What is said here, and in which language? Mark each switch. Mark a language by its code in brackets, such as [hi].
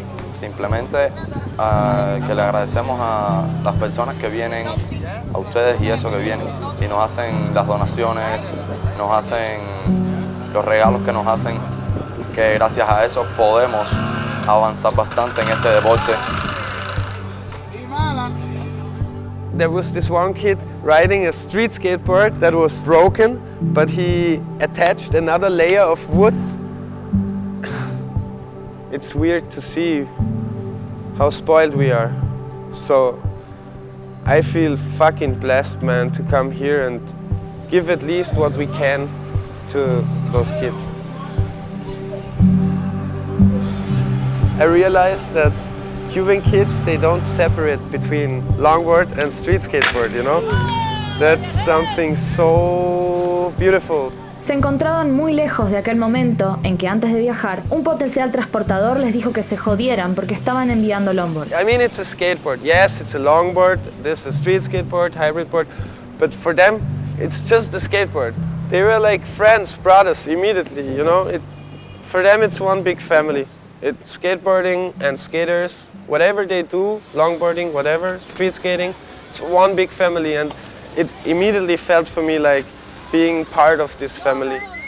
[es] Simplemente que le agradecemos a las personas que vienen, a ustedes y eso que vienen y nos hacen las donaciones, nos hacen los regalos que nos hacen, que gracias a eso podemos avanzar bastante en este deporte. [en] There was this one kid riding a street skateboard that was broken, but he attached another layer of wood. It's weird to see how spoiled we are. So I feel fucking blessed, man, to come here and give at least what we can to those kids. I realized that Cuban kids, they don't separate between longboard and street skateboard, you know? That's something so beautiful. [es] Se encontraban muy lejos de aquel momento en que antes de viajar, un potencial transportador les dijo que se jodieran porque estaban enviando longboard. [en] I mean, it's a skateboard. Yes, it's a longboard, this is a street skateboard, hybrid board, but for them, it's just a skateboard. They were like friends, brothers, immediately, you know? For them, it's one big family. It's skateboarding and skaters, whatever they do, longboarding, whatever, street skating, it's one big family, and it immediately felt for me like being part of this family.